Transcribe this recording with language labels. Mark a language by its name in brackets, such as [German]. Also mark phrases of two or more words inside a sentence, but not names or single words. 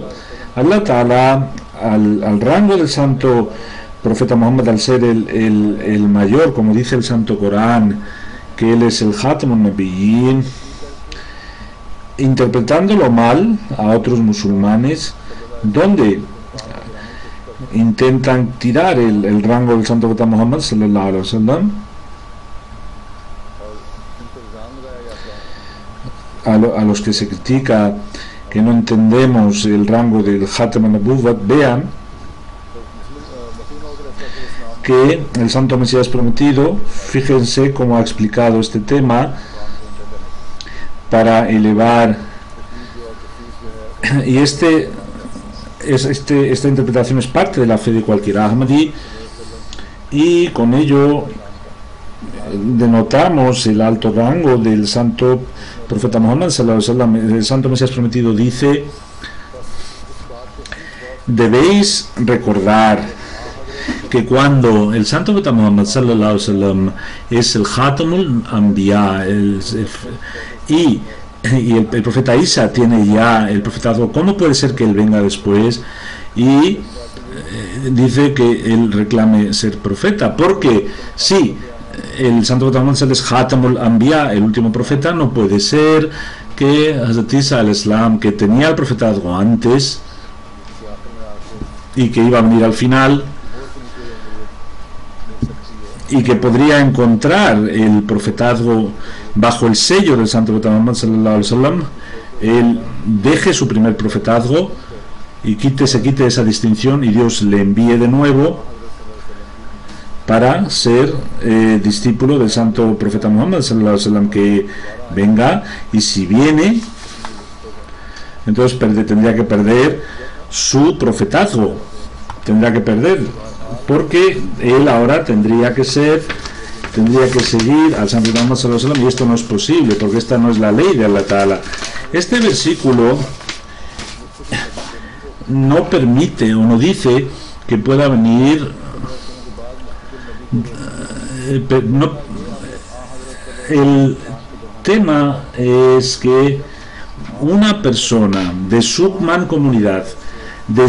[Arabic] الله تعالى [Spanish] al rango del santo profeta Muhammad, al ser el mayor, como dice el santo Corán, que él es el [Arabic] خاتم النبيين, [Spanish] interpretándolo mal a otros musulmanes, donde intentan tirar el rango del santo profeta Muhammad [Arabic] صلى الله عليه وسلم [Spanish] a los que se critica que no entendemos el rango del [Arabic] ختم النبوة. [Spanish] Vean que el Santo Mesías prometido, fíjense cómo ha explicado este tema para elevar, y esta interpretación es parte de la fe de cualquier Ahmadi, y con ello denotamos el alto rango del santo profeta Muhammad [Arabic] صلى الله عليه وسلم. [Spanish] El Santo Mesías prometido dice: debéis recordar que cuando el santo profeta Muhammad [Arabic] صلى الله عليه وسلم [Spanish] es el [Arabic] خاتم الأنبياء, [Spanish] y el profeta Isa tiene ya el profetazgo, ¿cómo puede ser que él venga después y dice que él reclame ser profeta? Porque si el santo profeta Muhammad es [Arabic] خاتم الأنبياء, [Spanish] el último profeta, no puede ser que Hazrat Isa al-Islam, que tenía el profetazgo antes y que iba a venir al final, y que podría encontrar el profetazgo bajo el sello del santo profeta Muhammad [Arabic] صلى الله عليه وسلم, [Spanish] él deje su primer profetazgo y se quite esa distinción, y Dios le envíe de nuevo para ser discípulo del santo profeta Muhammad [Arabic] صلى الله عليه وسلم, [Spanish] que venga, y si viene, entonces tendría que perder su profetazgo, tendrá que perder, porque él ahora tendría que seguir al santo Muhammad [Arabic] صلى الله عليه وسلم, [Spanish] y esto no es posible, porque esta no es la ley de [Arabic] الله تعالى. [Spanish] Este versículo no permite o no dice que pueda venir el tema es que una persona de su mancomunidad, de